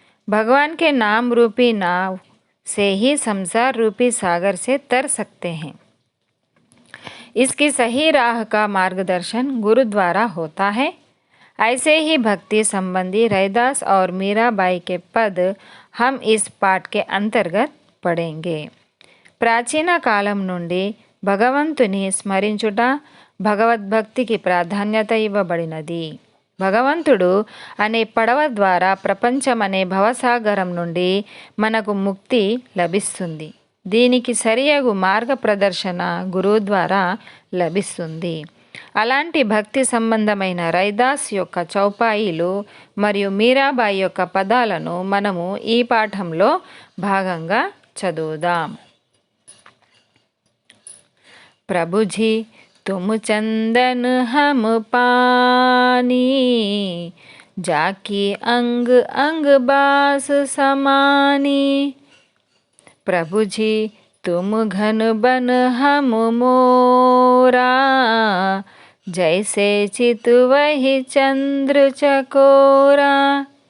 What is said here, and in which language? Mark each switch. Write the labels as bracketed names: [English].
[Hindi] भगवान के नाम रूपी नाव से ही संसार रूपी सागर से तर सकते हैं। इसकी सही राह का मार्गदर्शन गुरु द्वारा होता है। ऐसे ही भक्ति संबंधी रैदास और मीराबाई के पद हम इस पाठ के अंतर्गत पढ़ेंगे। [Telugu] ప్రాచీన కాలం నుండి భగవంతుని స్మరించుట, భగవద్భక్తికి ప్రాధాన్యత ఇవ్వబడినది. భగవంతుడు అనే పడవ ద్వారా ప్రపంచం అనే భవసాగరం నుండి మనకు ముక్తి లభిస్తుంది. దీనికి సరియగు మార్గ ప్రదర్శన గురువు ద్వారా లభిస్తుంది. అలాంటి భక్తి సంబంధమైన రైదాస్ యొక్క చౌపాయిలు మరియు మీరాబాయి యొక్క పదాలను మనము ఈ పాఠంలో భాగంగా చదువుదాం. [Hindi] प्रभु जी तुम चंदन हम पानी, जाकी अंग अंग बास समानी. प्रभु जी तुम घन बन हम मोरा, जैसे चित वही चंद्र चकोरा.